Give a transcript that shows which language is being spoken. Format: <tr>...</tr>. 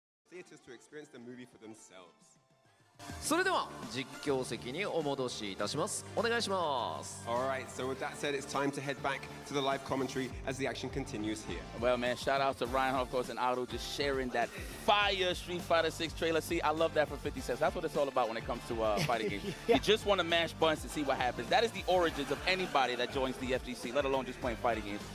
<en>Theaters to experience the movie for themselves.</en> <ja>それでは実況席にお戻しいたします。お願いします。</ja> <en>Alright, so with that said, it's time to head back to the live commentary as the action continues here. Well, man, shout out to Ryan, of course, and Otto just sharing that fire Street Fighter 6 trailer. See, I love that for 50 cents. That's what it's all about when it comes to fighting games. Yeah. You just want to mash buttons to see what happens. That is the origins of anybody that joins the FGC, let alone just playing fighting games.</en>